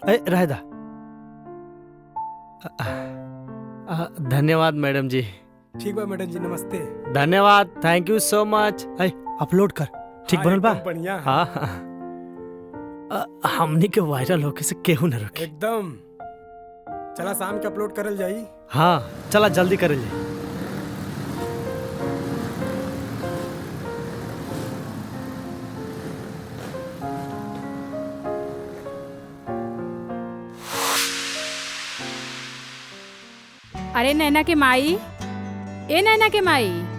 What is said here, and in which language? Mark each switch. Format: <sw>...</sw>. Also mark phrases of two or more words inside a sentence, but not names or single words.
<bho>रह दा। धन्यवाद मैडम जी। ठीक बा मैडम जी, नमस्ते। धन्यवाद,</bho> <en>Thank you so much.</en> <bho>अपलोड कर, ठीक बनल बा? बढ़िया। हाँ हमनी के वायरल होके से केहू न रोके। एकदम। चला शाम के अपलोड करल जाई। हाँ चला जल्दी करल जाई। अरे नैना के माई, ए नैना के माई।</bho>